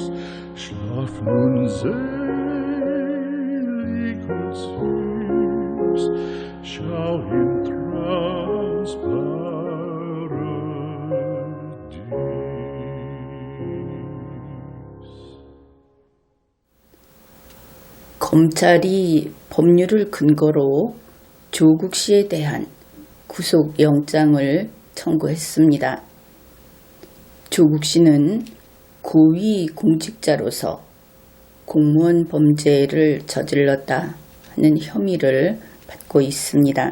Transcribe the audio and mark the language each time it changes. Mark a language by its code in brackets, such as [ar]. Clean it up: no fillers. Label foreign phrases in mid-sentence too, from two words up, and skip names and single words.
[de] Schlaf nun selig und süß, schau im Traums Paradies. [ko] 검찰이 법률을 근거로 조국 씨에 대한 구속영장을 청구했습니다. 조국 씨는 고위 공직자로서 공무원 범죄를 저질렀다 하는 혐의를 받고 있습니다.